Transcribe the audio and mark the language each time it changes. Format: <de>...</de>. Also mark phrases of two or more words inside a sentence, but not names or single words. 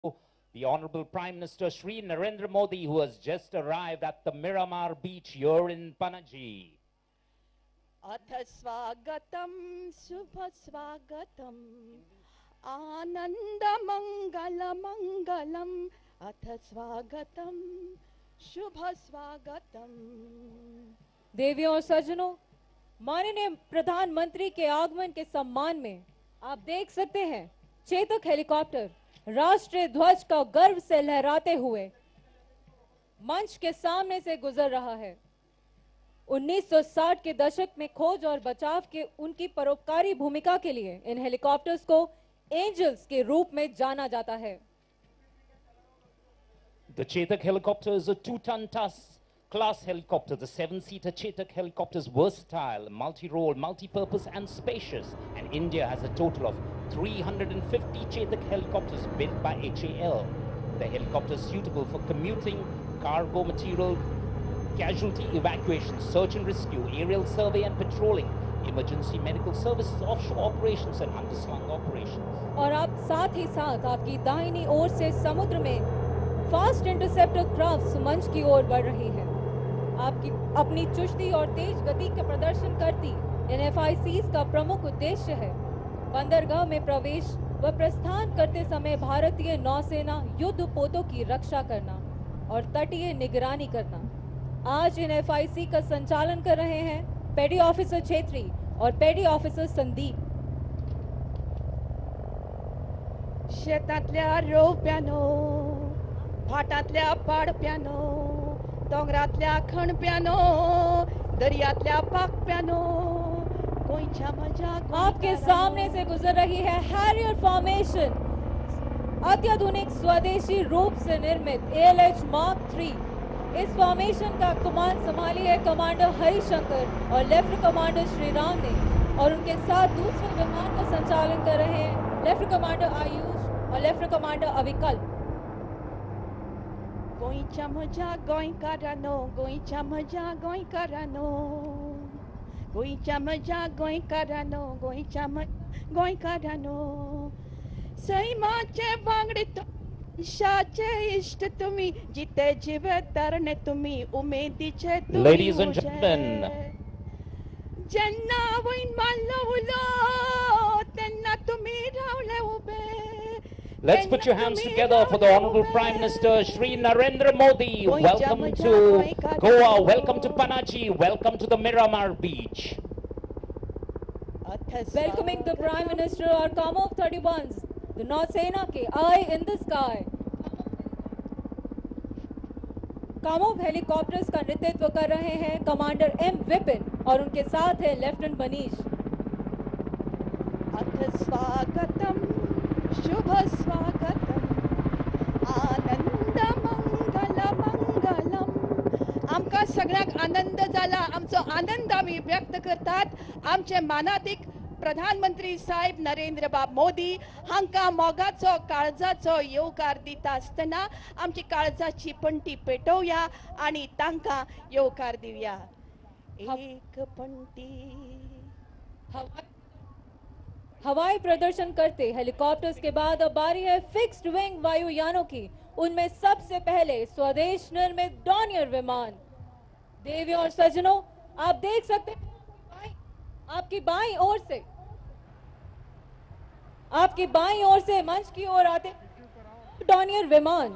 <en>the Honorable Prime Minister Shri Narendra Modi, who has just arrived at the Miramar beach here in Panaji.</en> <sa>अथ स्वागतम शुभ स्वागतम आनंद मंगल मंगलम अथ स्वागतम शुभ स्वागतम।</sa> <hi>देवियों और सज्जनों, माननीय प्रधानमंत्री के आगमन के सम्मान में आप देख सकते हैं चेतक हेलीकॉप्टर राष्ट्रीय ध्वज का गर्व से लहराते हुए मंच के सामने से गुजर रहा है। 1960 के दशक में खोज और बचाव के उनकी परोपकारी भूमिका के लिए इन हेलीकॉप्टर्स को एंजल्स के रूप में जाना जाता है।</hi> <en>The Chetak helicopter is a 2-ton class helicopter. The 7-seater Chetak helicopter is versatile, multi-role, multi-purpose and spacious. And India has a total of 350 Chetak helicopters built by HAL. The helicopter is suitable for commuting, cargo material, casualty evacuation, search and rescue, aerial survey and patrolling, emergency medical services, offshore operations and underslung operations.</en> <hi>और आप साथ ही साथ आपकी दाहिनी ओर से समुद्र में</hi> <en>fast interceptor craft</en> <hi>मंच की ओर बढ़ रही है। आपकी अपनी चुस्ती और तेज गति का प्रदर्शन करती इन FICs का प्रमुख उद्देश्य है बंदरगाह में प्रवेश व प्रस्थान करते समय भारतीय नौसेना युद्ध पोतों की रक्षा करना और तटीय निगरानी करना। आज इन FIC का संचालन कर रहे हैं</hi> <en>petty officer</en> <hi>छेत्री और</hi> <en>petty officer</en> <hi>संदीप।</hi> <kok>शेतातल्या रोप्यानो, भाटातल्या पाडप्यानो, दोंगरातल्या खणप्यानो, दर्यातल्या पाकप्यानो, गोंयच्या मजा</kok> <hi>आपके सामने से गुजर रही है</hi> <en>Harrier formation,</en> <hi>अत्याधुनिक स्वदेशी रूप से निर्मित ALH Mark III। इस फॉर्मेशन का कमान संभाली है कमांडर हरिशंकर और</hi> <en>lieutenant commander</en> <hi>श्रीराम ने, और उनके साथ दूसरे विमान का संचालन कर रहे हैं</hi> <en>lieutenant commander</en> <hi>आयुष और</hi> <en>lieutenant commander</en> <hi>अविकल्प।</hi> <kok>गोंयच्या मजा गोंयकारांनो, गोंयच्या मजा गोंयकारांनो, गोंयच्या मजा गोंयकारांनो, गोंयच्या गोंयकारांनो, सैमाचे वांगडी शाचे इष्ट तुम्ही, जिते जीव तरणे तुम्ही, उमेदीचे तुम्ही।</kok> <en>Ladies and gentlemen,</en> <kok>जेन्ना वैन मारलो उलो तेन्ना तुम्ही रावले उबे।</kok> <en>let's put your hands together for the Honorable Prime Minister Shri Narendra Modi. Welcome to Goa, welcome to Panaji, welcome to the Miramar beach. Welcoming the Prime Minister are Kamov 31s, the</en> <hi>नौसेना के</hi> <en>Eye in the Sky।</en> <hi>कामोव हेलीकॉप्टर्स का नेतृत्व कर रहे हैं कमांडर M विपिन और उनके साथ है लेफ्टिनेंट मनीष।</hi> <sa>अथ स्वागतम शुभ स्वागतम आनंद मंगल मंगलम।</sa> <kok>आमकां सगळ्यांक आनंद जाला, आमचो आनंद आमी व्यक्त करतात। आमचे मानाधिक प्रधानमंत्री साहेब नरेंद्र बाब मोदी हांकां मोगाचो काळजाचो येवकार दिता आसतना आमची काळजाची पंटी पेटोवया आनी तांकां येवकार दिवया। एक पंटी।</kok> <hi>हवाई प्रदर्शन करते हेलीकॉप्टर्स के बाद अब बारी है</hi> <en>fixed wing</en> <hi>वायुयानों की। उनमें सबसे पहले स्वदेश निर्मित डॉनियर विमान। देवियों और सज्जनों, आप देख सकते हैं आपकी बाईं ओर से मंच की ओर आते डॉनियर विमान।</hi>